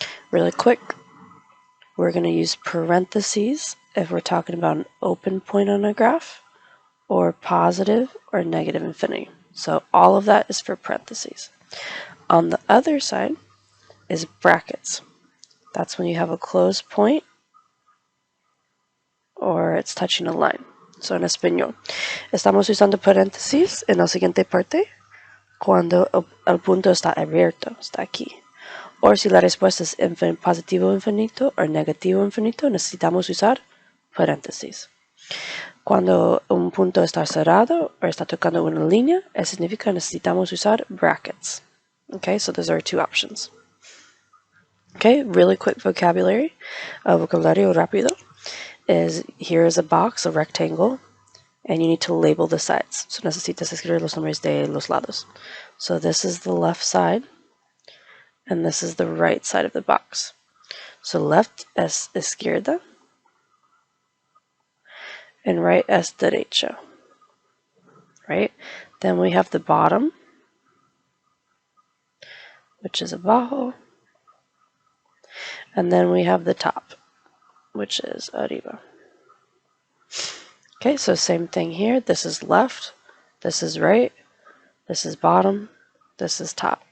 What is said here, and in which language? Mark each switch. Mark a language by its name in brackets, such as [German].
[English] Really quick, we're going to use parentheses if we're talking about an open point on a graph, or positive or negative infinity. So all of that is for parentheses. On the other side is brackets. That's when you have a closed point or it's touching a line. [Spanish] So en español, estamos usando paréntesis en la siguiente parte cuando el punto está abierto, está aquí. O si la respuesta es positivo infinito o negativo infinito, necesitamos usar paréntesis. Cuando un punto está cerrado o está tocando una línea, eso significa necesitamos usar brackets. [English] Okay, so those are two options. Okay, really quick vocabulary. [Spanish] Vocabulario rápido [English] is here is a box, a rectangle, and you need to label the sides. [Spanish] So necesitas escribir los nombres de los lados. [English] So this is the left side, and this is the right side of the box. So left es izquierda, and right es derecha. Right? Then we have the bottom, which is abajo, and then we have the top, which is arriba. Okay, so same thing here. This is left, this is right, this is bottom, this is top.